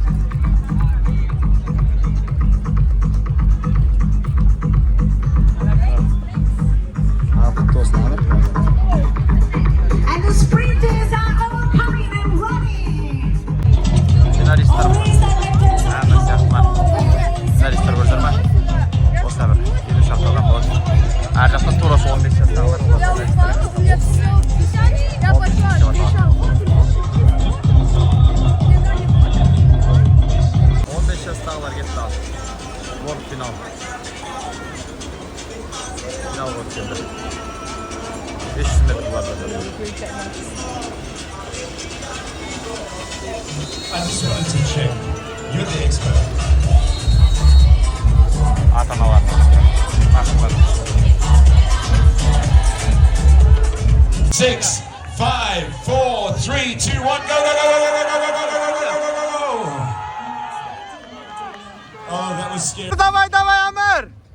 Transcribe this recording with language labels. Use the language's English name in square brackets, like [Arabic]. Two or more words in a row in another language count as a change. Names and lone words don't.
[English] And the sprinters are all coming and running. [Kazakh] Финалисттар [English] Always selected [Kazakh] Әмір сияқтылар. Финалисттар көрдіңдер ме? Осылай бір елу шақты адам болады. Әр жақта тура 15 жастағылар олар финалисттар. 15 жастағылар кетті ал. [English] World final. Final [Kazakh] болды енді. 500 метр бар да. [English] I just wanted to check. You're the expert. [Kazakh] Ата-аналар. Ақылдар. 6, 5, 4, 3, 2, 1, [English] go, go, go, go, go, go, go, go, go, go, go, go, go, go. Oh, that was scary. [Russian] Давай, давай, Әмір!